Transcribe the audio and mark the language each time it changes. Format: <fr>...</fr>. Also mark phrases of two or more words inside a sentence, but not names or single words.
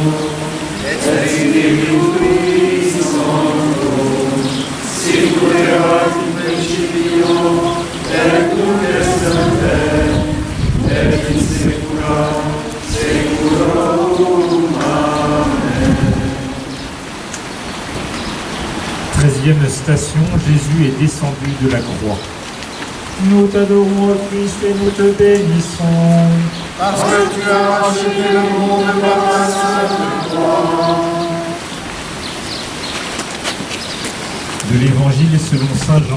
<la>et Spiritus Sancto, sicut erat in principio, et nunc et semper, et in saecula saeculorum. Amen.</la> <fr>13e station, Jésus est descendu de la croix. Nous t'adorons, Christ, et nous te bénissons. Parce que tu as racheté le monde par ta sainte croix. De l'Évangile selon saint Jean.</fr>